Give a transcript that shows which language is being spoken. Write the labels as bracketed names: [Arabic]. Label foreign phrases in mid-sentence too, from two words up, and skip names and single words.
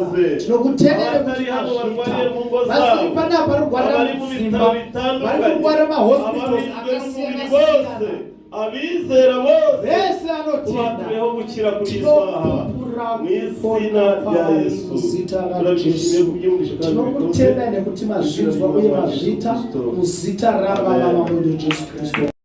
[Kinyarwanda] Abatari hano barwariye mu ngo zabo. Abari mu bitaro bitandukanye. Abarinzwe n'umubiri bose. Abizera bose. [Shona] Bese anotinda. [Kinyarwanda] Tubatureho gukira kuri iyi saha. Mu izina rya Yesu. Turabishimiye ku by'umugisha kandi bitoze. [Shona] Tinokutenda nekuti mazvinzwa uye mazvita muzita raBaba Amen. vedu Jesu Kristu.